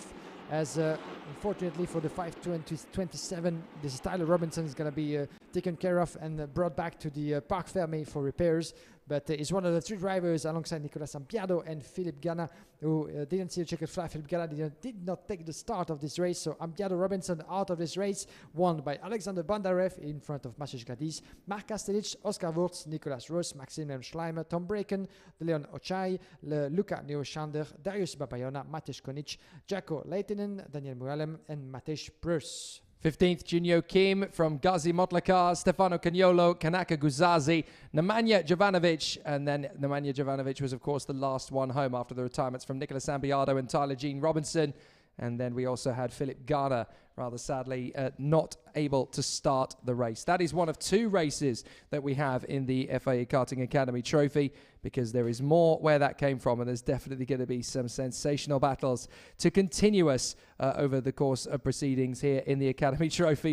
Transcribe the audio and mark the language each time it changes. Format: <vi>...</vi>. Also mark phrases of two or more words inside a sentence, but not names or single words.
<en>As unfortunately for the 527, this is Tyler Robinson is going to be taken care of and brought back to the Parc Fermé for repairs. But he's one of the 3 drivers alongside Nicolas Ambiado and Philippe Gana, who didn't see a checkered flag. Philippe Gana did not take the start of this race, so Ambiado Robinson out of this race, won by Alexander Bondarev in front of Maciej Gledige, Mark Kastelic, Oscar Wurz, Nicolas Roos, Maximilian Schleimer, Tom Braken, Leon Ochai, Luca Neoschander, Darius Babayona, Matej Konic, Jaco Leitinen, Daniel Muralem, and Matej Prus. 15th, Junio Kim from Gazi Motlakar, Stefano Cagnolo, Kanaka Guzazi, Nemanja Jovanovic, and then Nemanja Jovanovic was, of course, the last one home after the retirements from Nicolas Ambiado and Tyler Jean Robinson. And then we also had Philip Garner, rather sadly, not able to start the race. That is one of 2 races that we have in the FIA Karting Academy Trophy, because there is more where that came from, and there's definitely going to be some sensational battles to continue us over the course of proceedings here in the Academy Trophy.</en>